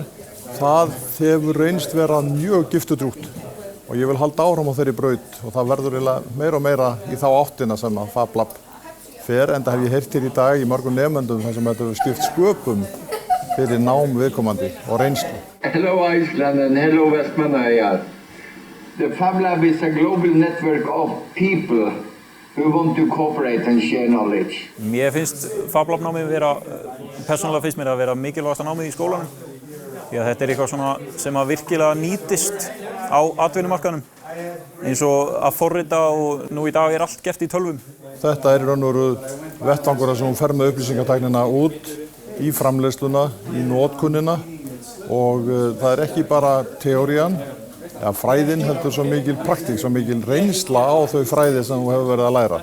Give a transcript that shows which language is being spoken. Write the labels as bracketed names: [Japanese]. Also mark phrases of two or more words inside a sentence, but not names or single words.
[Icelandic] Það hefur reynst vera mjög giftudrjúgt og ég vil halda áfram á þeirri braut og það verður meira og meira í þá áttina sem að Fab Lab fer, enda hef ég heyrt hér í dag í mörgum nemendum þar sem þetta hefur skipt sköpum fyrir nám viðkomandi og reynslu. [English] Hello Iceland and hello Vestmannaeyjar. The Fab Lab is a global network of people who want to cooperate and share knowledge. [Icelandic] Mér finnst Fab Lab námið persónulega finnst mér að vera mikilvægasta námið í skólanum. Því að þetta er eitthvað svona sem að virkilega nýtist á atvinnumarkaðnum eins og að forrita og nú í dag er allt gert í tölvum. Þetta er í raun og veru vettvangur sem hún fer með upplýsingatæknina út í framleiðsluna, í notkunnina og það er ekki bara teórían, fræðin heldur svo mikil praktík, svo mikil reynsla á þau fræði sem þú hefur verið að læra.